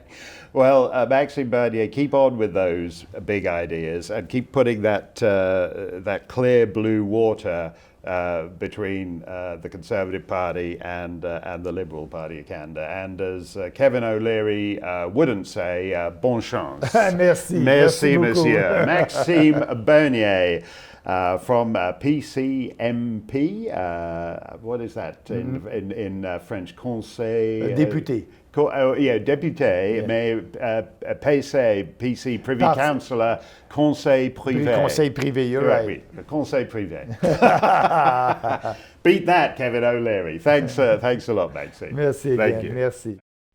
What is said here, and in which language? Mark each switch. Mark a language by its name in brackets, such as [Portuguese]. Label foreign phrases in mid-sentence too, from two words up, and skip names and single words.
[English] Well, Maxime Bernier, keep on with those big ideas and keep putting that clear blue water between the Conservative Party and the Liberal Party of Canada. And as Kevin O'Leary wouldn't say, [French] bon chance. Merci. Merci, monsieur. [English] Maxime Bernier from PCMP. What is that in French? [French] Conseil. Député. Député, mais PC, [English] Privy Councillor, [French] Conseil Privé. Conseil Privé, [English] you're right. [French] Oui, the Conseil Privé. [English] Beat that, Kevin O'Leary. Thanks a lot, Maxime. Merci again. [French] Merci.